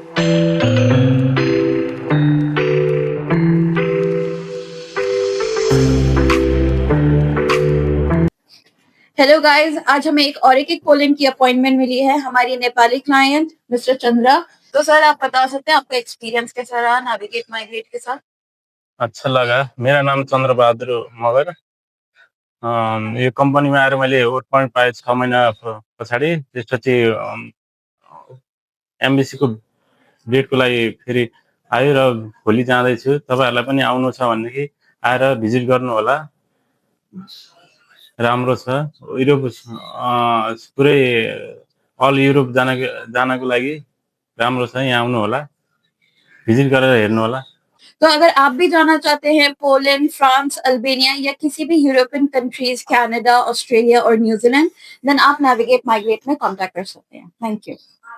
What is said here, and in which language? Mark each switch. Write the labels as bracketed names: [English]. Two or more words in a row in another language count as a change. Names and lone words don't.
[English] Hello guys, [Hindi] आज हमें एक पोलैंड की अपॉइंटमेंट मिली है हमारी नेपाली क्लाइंट मिस्टर चंद्रा। तो सर आप बता सकते हैं आपका एक्सपीरियंस कैसा रहा नेविगेट माइग्रेट के साथ? अच्छा लगा। मेरा नाम चन्द्रबहादुर मगर। [Nepali] यो कम्पनीमा आएर मैले [English] work point [Nepali] पाएँ 6 महिना पछाडि। त्यसपछि एमबीसीको डेटको लागि फेरि आयो र भोलि जाँदैछु। तपाईहरुलाई पनि आउनु छ भनेदेखि आएर भिजिट गर्नु होला। राम्रो छ। युरोप पुरै [English] all Europe [Nepali] जानको लागि राम्रो छ। यहाँ आउनु होला, भिजिट गरेर हेर्नु होला। [Hindi] तो अगर आप भी जाना चाहते हैं पोलैंड, फ्रांस, अल्बानिया या किसी भी [English] European countries, [Hindi] कनाडा, ऑस्ट्रेलिया और न्यूजीलैंड, देन आप नेविगेट माइग्रेट में कांटेक्ट कर सकते हैं। [English] thank you.